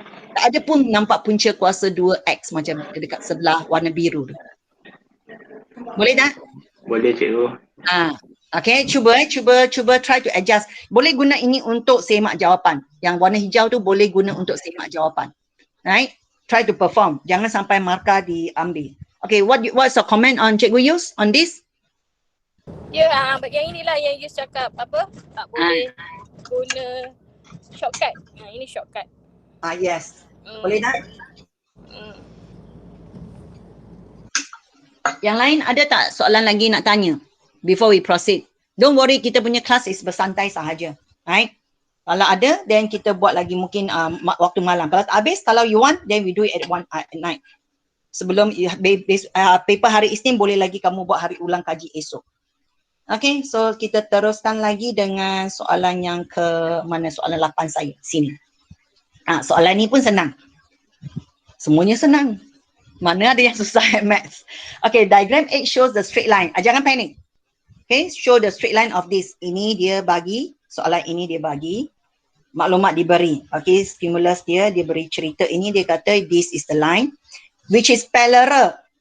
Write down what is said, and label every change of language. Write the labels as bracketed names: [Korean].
[Malay] Tak ada pun nampak punca kuasa 2x macam dekat sebelah warna biru tu. Boleh tak? Boleh cikgu. Okay, cuba [English] try to adjust. [Malay] Boleh guna ini untuk semak jawapan. Yang warna hijau tu boleh guna untuk semak jawapan. [English] Right? Try to perform. [Malay] Jangan sampai markah diambil. [English] Okay, what's your comment on Cikgu Yus on this? [Malay] Ya, yang inilah yang Yus cakap apa? Tak boleh guna shortcut. Ini shortcut. Yes. Boleh tak? Yang lain ada tak soalan lagi nak tanya [English] before we proceed? Don't worry, [Malay] kita punya kelas is bersantai sahaja. Right? Kalau ada, then kita buat lagi mungkin waktu malam. Kalau tak habis, kalau [English] you want, then we do it at night. [Malay] Sebelum paper hari Isnin, boleh lagi kamu buat hari ulang kaji esok. Okay, so kita teruskan lagi dengan soalan yang ke mana, soalan 8 saya. Sini. Soalan ni pun senang. Semuanya senang. Mana ada yang susah maths. [English] Okay, diagram 8 shows the straight line. [Malay] Jangan panik. [English] Okay, show the straight line of this. [Malay] Ini dia bagi, soalan ini dia bagi. Maklumat diberi. Okay, stimulus dia beri cerita ini. Dia kata [English] this is the line which is parallel.